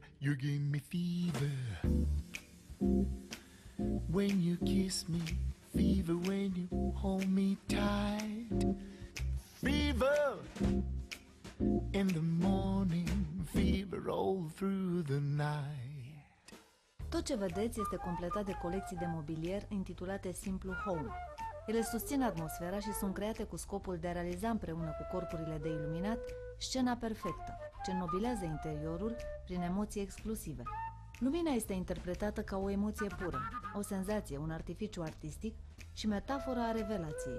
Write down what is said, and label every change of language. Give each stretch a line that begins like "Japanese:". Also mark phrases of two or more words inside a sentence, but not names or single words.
English: You give me fever when you kiss me, fever when you hold me tight, fever in the morning, fever all through the night.
Romanian: Tot ce vedeți este completat de colecții de mobilier intitulate simplu Home. Ele susțin atmosfera și sunt create cu scopul de a realiza împreună cu corpurile de iluminat scena perfectă, ce înnobilează interiorul prin emoții exclusive. Lumina este interpretată ca o emoție pură, o senzație, un artificiu artistic și metafora a revelației.